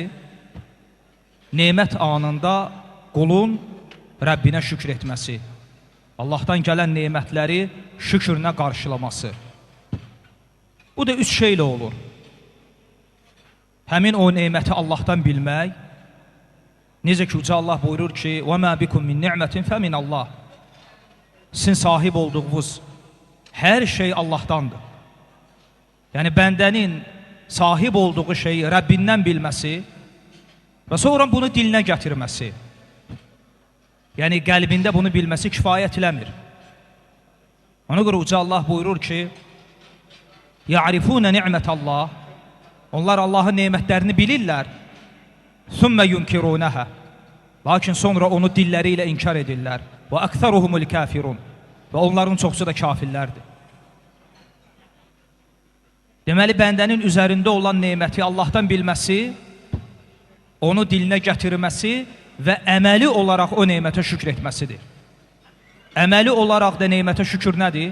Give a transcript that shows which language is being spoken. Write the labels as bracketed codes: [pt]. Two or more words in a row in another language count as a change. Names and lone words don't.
[az] Nemət anında qulun Rəbbinə şükür etməsi, Allahdan gələn nemətləri şükürünə qarşılaması. Bu da üç şeylə olur. Həmin o neməti Allahdan bilmək, necə ki, Uca Allah buyurur ki, [ar] وَمَا بِكُمْ مِنْ نِعْمَةٍ فَمِنَ اللّٰهِ. [az] Sizin sahib olduğunuz hər şey Allahdandır. Yəni, bəndənin sahib olduğu şeyi Rəbbindən bilməsi və sonra bunu dilinə gətirməsi, yəni qəlbində bunu bilməsi kifayət eləmir. Ona görə Uca Allah buyurur ki, [ar] يَعْرِفُونَ نِعْمَةَ اللّٰهِ. [az] Onlar Allahın nemətlərini bilirlər. [ar] ثُمَّ يُنْكِرُونَهَا. [az] Lakin sonra onu dilləri ilə inkar edirlər. [ar] وَأَكْثَرُهُمُ الْكَافِرُونَ. [az] Və onların çoxsu da kafirlərdir. Deməli, bəndənin üzərində olan neməti Allahdan bilməsi, onu dilinə gətirməsi və əməli olaraq o nemətə şükür etməsidir. Əməli olaraq da nemətə şükür nədir?